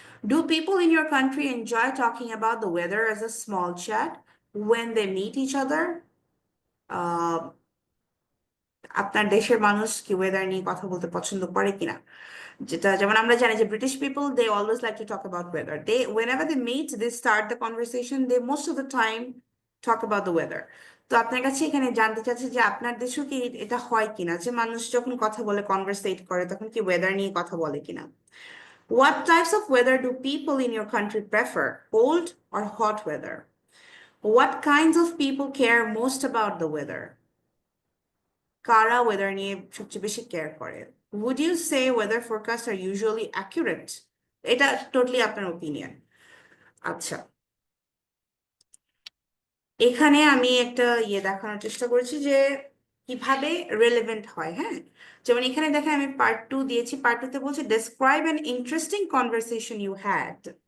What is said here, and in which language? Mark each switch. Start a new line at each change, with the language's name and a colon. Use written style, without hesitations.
English: Do people in your country enjoy talking about the weather as a small chat when they meet each other?
Bangla: আপনার দেশের মানুষ কি weather নিয়ে কথা বলতে পছন্দ করে কিনা? যেটা যেমন আমরা জানি যে British people,
English: They always like to talk about weather. They whenever they meet, they start the conversation, they most of the time talk about the weather.
Bangla: তো আপনার কাছে এখানে জানতে চাচ্ছি যে আপনার দেশেও কি এটা হয় কিনা, যে মানুষ যখন কথা বলে, কনভারসেট করে, তখন কি ওয়েদার নিয়ে কথা বলে কিনা?
English: What types of weather do people in your country prefer, cold or hot weather? What kinds of people care most about the weather?
Bangla: কারা ওয়েদার নিয়ে সবচেয়ে বেশি কেয়ার করে?
English: Would you say weather forecasts are usually accurate?
Bangla: এটা totally আপনার opinion. আচ্ছা, এখানে আমি একটা দেখানোর চেষ্টা করেছি যে কিভাবে রেলেভেন্ট হয়। হ্যাঁ, যেমন এখানে দেখেন আমি পার্ট 2 দিয়েছি, পার্ট 2 তে বলছে
English: describe an interesting conversation you had.